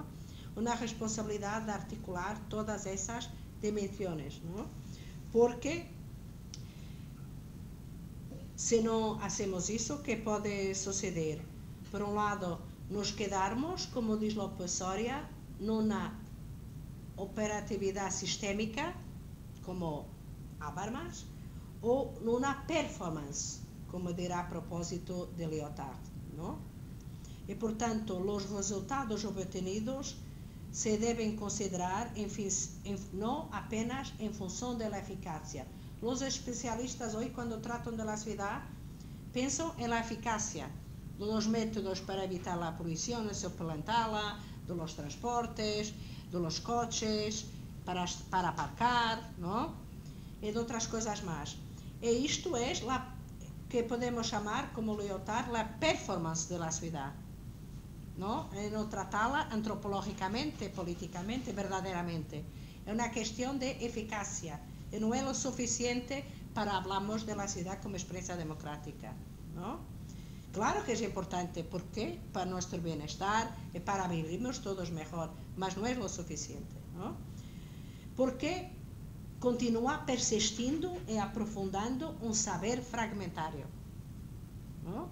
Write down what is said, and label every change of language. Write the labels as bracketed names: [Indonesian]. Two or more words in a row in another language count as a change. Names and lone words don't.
[Spanish] Una responsabilidad de articular todas esas dimensiones, ¿no? Porque si no hacemos eso, ¿qué puede suceder? Por un lado, nos quedarmos, como dice López Soria, [Portuguese] numa operatividade sistémica, como Habermas, ou numa performance, como dirá a propósito de Lyotard, ¿no? E, portanto, os resultados obtenidos se devem considerar não apenas em função da eficácia. Os especialistas hoje, quando tratam da cidade, pensam em la eficácia dos métodos para evitar a poluição e suplantá-la, dos transportes, dos coches, para aparcar, não? E de outras coisas mais. E isto é que podemos chamar, como Lyotard, a performance da cidade, não? E não tratá-la antropológicamente, politicamente, verdadeiramente. É uma questão de eficácia. E não é o suficiente para falarmos da cidade como expressa democrática, não? [Spanish] Claro que es importante, porque para nuestro bienestar y para vivirnos todos mejor, mas no es lo suficiente, ¿no? Porque continúa persistiendo y aprofundando un saber fragmentario, ¿no?